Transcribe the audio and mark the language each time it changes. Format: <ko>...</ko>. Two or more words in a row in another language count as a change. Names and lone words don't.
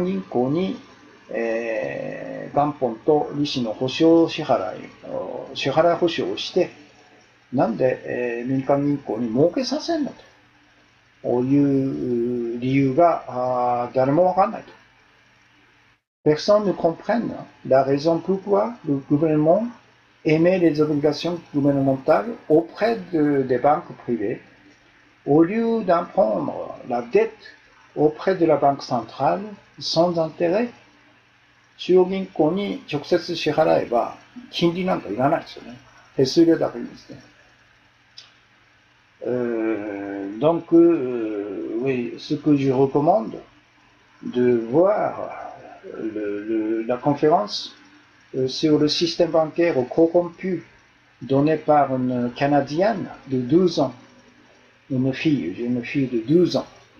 <ja>銀行に、元本と利子の支払い保証をして、なんで、民間銀行に儲けさせんのという理由が誰もわかんないと。</ja> <fr>Personne ne comprend la raison pourquoi le gouvernement émet les obligations gouvernementales auprès des banques privées au lieu d'emprunter la dette auprès de la banque centrale sans intérêt.</fr> <ja>中央銀行に直接支払えば金利なんかいらないですよね。手数料だけいいんですね。</ja> <fr>Donc, oui, ce que je recommande, de voir la conférence sur le système bancaire corrompu donné par une Canadienne de 12 ans, j'ai une fille de 12 ans.</fr>